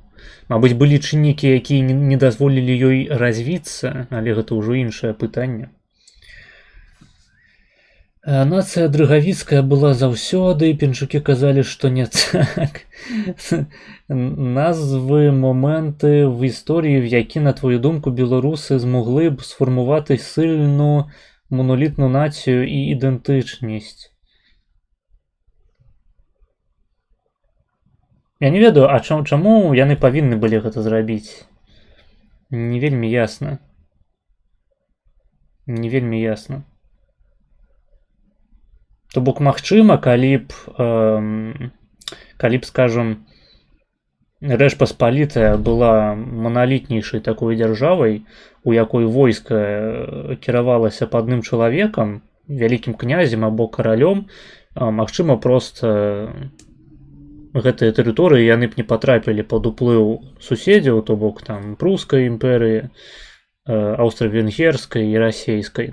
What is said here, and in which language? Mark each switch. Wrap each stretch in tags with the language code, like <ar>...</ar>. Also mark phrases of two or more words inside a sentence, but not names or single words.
<be>Мабыць, былі чыннікі, якія не дазволілі ёй развіцца, але гэта ўжо іншае пытанне. Нацыя дрыгавіцкая была заўсёды, і пінчукі казалі, што не так.</be> <uk>Назвы, моменти в історії, в які, на твою думку, білоруси змогли б сформувати сильну монолітну націю і ідентичність.</uk> <be>Я не ведаю, а чаму яны павінны былі гэта зрабіць? Не вельмі ясна. Не вельмі ясна. То бок, магчыма, калі б, скажем, Рэч Паспалітая была маналітнейшай такой дзяржавай, у якой войска кіравалася па адным чалавекам, вялікім князем або каралём, магчыма, проста гэтыя тэрыторыі яны б не патрапілі пад уплыў суседзяў, то бок там прускай імперыі, аўстра-венгерскай і расейскай.</be>